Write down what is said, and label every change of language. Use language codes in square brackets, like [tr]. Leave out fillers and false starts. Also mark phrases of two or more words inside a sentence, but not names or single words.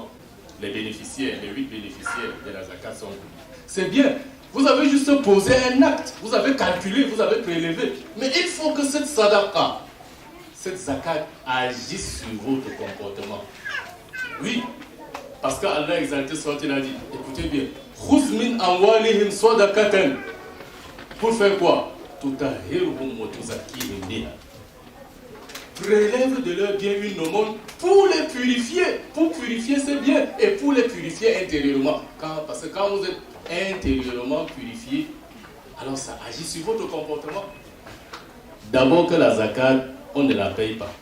[fr] Les bénéficiaires, les 8 bénéficiaires de la zakat sont connus. C'est bien. Vous avez juste posé un acte. Vous avez calculé, vous avez prélevé. Mais il faut que cette sadaqa, cette zakat agisse sur votre comportement. Oui. Parce qu'Allah exalté soit il a dit, écoutez bien, [ar] خذ من أموالهم صدقة. [fr] Pour faire quoi? [ar] تطهرهم وتزكيهم بها. [fr] Prélève de leurs biens une aumône pour les purifier. Pour purifier ses biens et pour les purifier intérieurement. Parce que quand vous êtes intérieurement purifié, alors ça agit sur votre comportement. D'abord que la zakat, on ne la paye pas.